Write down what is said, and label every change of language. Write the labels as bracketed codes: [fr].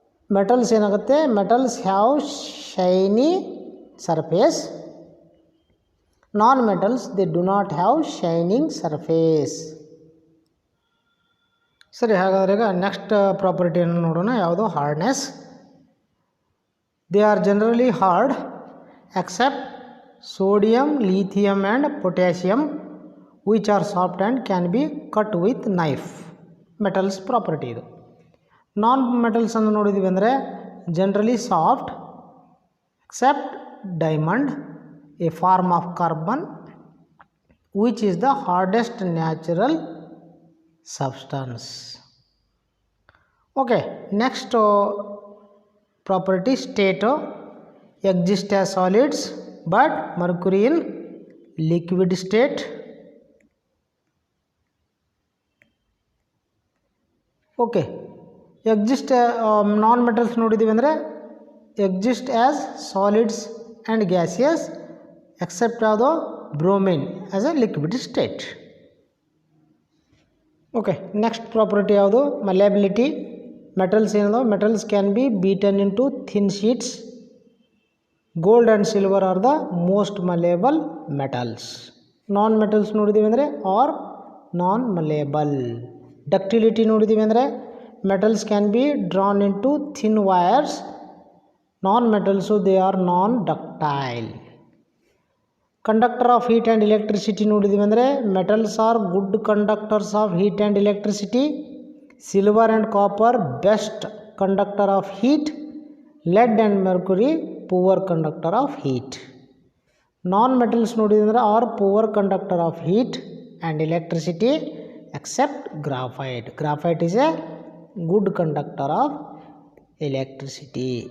[en] metals [kn] ಏನಾಗುತ್ತೆ, [en] Metals have shiny surface. Non metals they do not have shining surface. [kn] ಸರಿ, ಹಾಗಾದರೆ ಈಗ next ಪ್ರಾಪರ್ಟಿಯನ್ನು ನೋಡೋಣ. ಯಾವುದು? Hardness. [en] They are generally hard except sodium, lithium and potassium, which are soft and can be cut with knife. Metals property ಇದು. Non metals [kn] ಅನ್ನು ನೋಡಿದ್ವಿ ಅಂದರೆ [en] Generally soft except diamond, a form of carbon, which is the hardest natural substance. Okay, next property state exist as solids but mercury in liquid state. Okay, exist non metals [kn] ನೋಡಿದ್ದೀವಿ ಅಂದರೆ [en] exist as solids and gaseous except [kn] ಯಾವುದು? [en] Bromine as a liquid state. Okay, next property [kn] ಯಾವುದು? [en] Malleability. Metals [kn] ಏನದು? [en] Metals can be beaten into thin sheets. Gold and silver are the most malleable metals. Non metals [kn] ನೋಡಿದ್ದೀವಿ ಅಂದರೆ [en] Are non malleable. Ductility [kn] ನೋಡಿದ್ದೀವಿ ಅಂದರೆ [en] Metals can be drawn into thin wires. Non metals they are non ductile. Conductor of heat and electricity [kn] ನೋಡಿದ್ದೀವಿ ಅಂದರೆ [en] Metals are good conductors of heat and electricity. Silver and copper best conductor of heat. lead and mercury poor conductor of heat. Non-metals [kn] ನೋಡಿದ್ರೆ [en] are poor conductor of heat and electricity except graphite. Graphite is a good conductor of electricity.